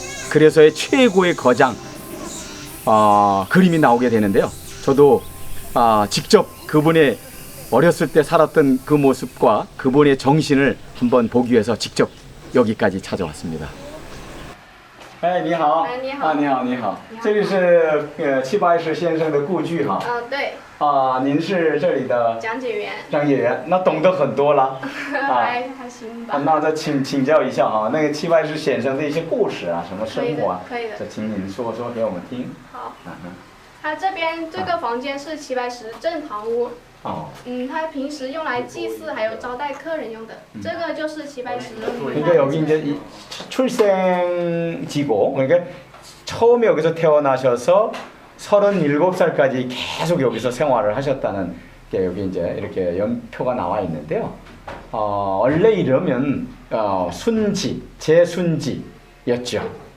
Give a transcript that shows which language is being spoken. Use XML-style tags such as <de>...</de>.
<ko>그래서의 최고의 거장 그림이 나오게 되는데요. 저도 직접 그분의 어렸을 때 살았던 그 모습과 그분의 정신을 한번 보기 위해서 직접 여기까지 찾아왔습니다.</ko> <zh>你好。你好。你好，你好。这里是齐白石先生的故居哈。对。您是这里的讲解员。讲解员，那懂得很多了。还行吧。那再请教一下哈，那个齐白石先生的一些故事啊，什么生活啊，可以的。这请您说说给我们听。好。他这边这个房间是齐白石正堂屋。他平时用来祭祀还有招待客人用的。这个就是齐白石。</zh> <ko>그러니까 여기 이제 출생지고 그러니까 처음에 여기서 태어나셔서 37살까지 계속 여기서 생활을 하셨다는 게 여기 이제 이렇게 연표가 나와 있는데요. 원래 이러면 순지, 제순지였죠.</ko>